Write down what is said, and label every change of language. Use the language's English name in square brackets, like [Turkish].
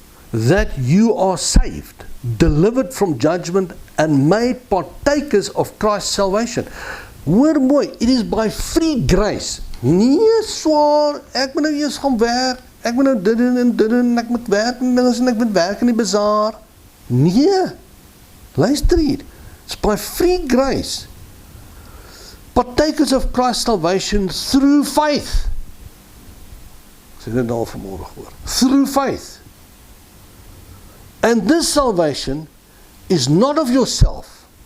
[English] That you are saved, delivered from judgment and made partakers of Christ's salvation. [Afrikaans] Hoor mooi, [English] it is by free grace. [Afrikaans] Nee, swaar, ek moet nou eers gaan werk, ek moet nou dit doen, ek moet werk en ek moet werk in die bazaar. Nee, luister hier, [English] it's by free grace. Partakers of Christ's salvation through faith. [Afrikaans] Ek sê dit al vanmorgen hoor. [English] Through faith. And this salvation is not of yourself.